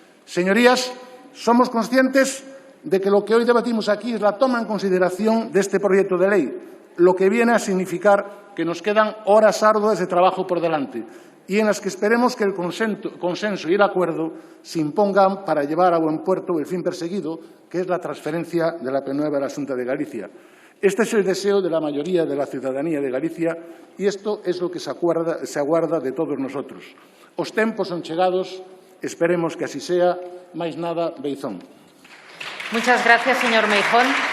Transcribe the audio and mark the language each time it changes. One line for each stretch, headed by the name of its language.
Spanish: Señorías, somos conscientes de que lo que hoy debatimos aquí es la toma en consideración de este proyecto de ley, lo que viene a significar que nos quedan horas arduas de trabajo por delante y en las que esperemos que el consenso y el acuerdo se impongan para llevar a buen puerto el fin perseguido, que es la transferencia de la AP9 a la Xunta de Galicia. Este es el deseo de la mayoría de la ciudadanía de Galicia y esto es lo que se aguarda de todos nosotros.
Galician: Os tempos son chegados, esperemos que así sea, máis nada, beizón.
Spanish: Muchas gracias, señor Meijón.